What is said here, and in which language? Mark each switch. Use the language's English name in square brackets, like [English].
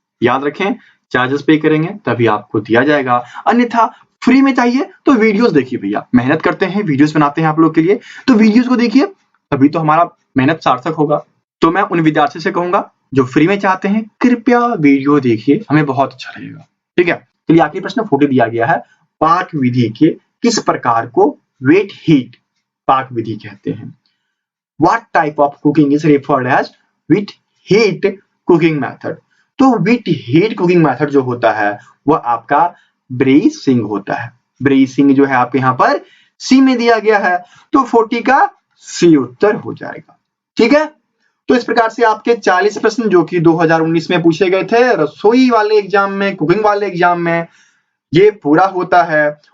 [Hindi] याद रखें, चार्जेस पे करेंगे तभी आपको दिया जाएगा, अन्यथा फ्री में चाहिए तो वीडियोस देखिए भैया, मेहनत करते हैं, वीडियोस बनाते हैं आप लोग के लिए, तो वीडियोस को देखिए, तभी तो हमारा मेहनत सार्थक होगा। तो मैं उन विद्यार्थियों से कहूंगा जो फ्री में चाहते हैं, कृपया वीडियो देखिए, हमें बहुत अच्छा लगेगा। ठीक है, चलिए आखिरी प्रश्न 40 दिया गया है, पाक विधि के किस प्रकार को वेट हीट पाक विधि कहते हैं? [English] What type of cooking is referred as with heat cooking method? [Hindi] तो [English] with heat cooking method [Hindi] जो होता है वह आपका ब्रेसिंग होता है। ब्रेसिंग जो है आपके यहाँ पर सी में दिया गया है, तो 40 का सी उत्तर हो जाएगा। ठीक है, तो इस प्रकार से आपके 40 प्रश्न जो कि 2019 में पूछे गए थे रसोई वाले एग्जाम में, कुकिंग वाले एग्जाम में, ये पूरा होता है।